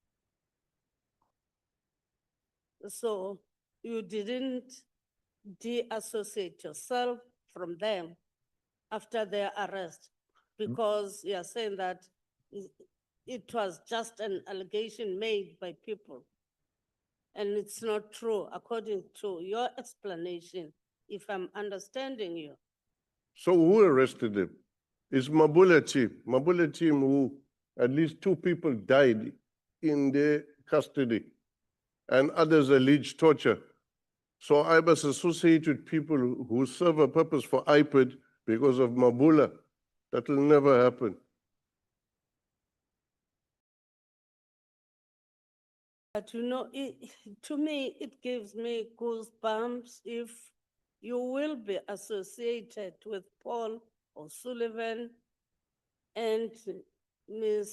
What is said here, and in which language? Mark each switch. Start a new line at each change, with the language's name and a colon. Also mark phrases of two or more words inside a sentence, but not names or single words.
English: So you didn't de-associate yourself from them after their arrest because you are saying that it was just an allegation made by people. And it's not true according to your explanation, if I'm understanding you. So who arrested them? It's Mabula team. Mabula team who at least 2 people died in their custody and others alleged torture. So I was associated with people who serve a purpose for IPID because of Mabula. That will never happen. But you know, to me, it gives me goosebumps if you will be associated with Paul O'Sullivan and Ms.